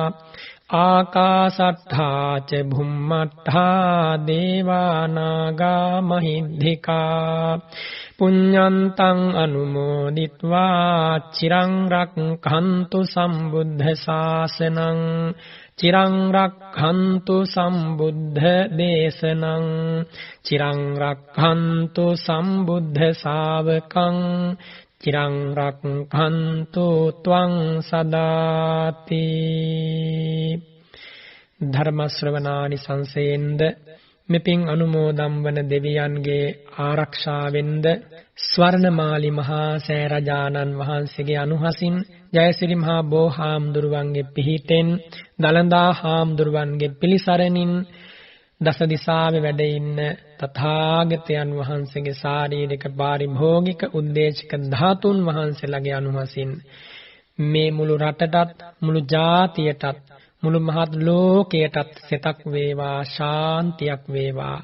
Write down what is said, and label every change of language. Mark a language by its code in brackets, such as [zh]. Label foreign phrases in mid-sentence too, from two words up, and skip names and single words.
[pi] ආකාසට්ඨා ච භුම්මට්ඨා දේවා නාග මහිද්దికා පුඤ්ඤන්තං අනුමෝදිත්වා චිරං රක්ඛන්තු සම්බුද්ධ ශාසනං චිරං රක්ඛන්තු සම්බුද්ධ දේශනං චිරං රක්ඛන්තු සම්බුද්ධ ශාවකං චිරං රක්ඛන්තු ත්වං සදාති. [si] ධර්ම ශ්‍රවණානි සංසේන්ද මෙපින් අනුමෝදම් වන දෙවියන්ගේ ආරක්ෂාවෙන්ද ස්වර්ණමාලි මහා සෑරජානන් වහන්සේගේ අනුහසින් ජයසිරි මහා බෝහාමුදුරුවන්ගේ පිහිටෙන් දලඳා හාමුදුරුවන්ගේ පිළිසරණින් දස දිසාවේ වැඩ ඉන්න තථාගතයන් වහන්සේගේ ශාරීරික පාරිභෝගික උද්දේශක ධාතුන් වහන්සේලාගේ අනුහසින් මේ මුළු රටටත් මුළු ජාතියටත් මුළු මහත් ලෝකයටත් සෙතක් වේවා, ශාන්තියක් වේවා.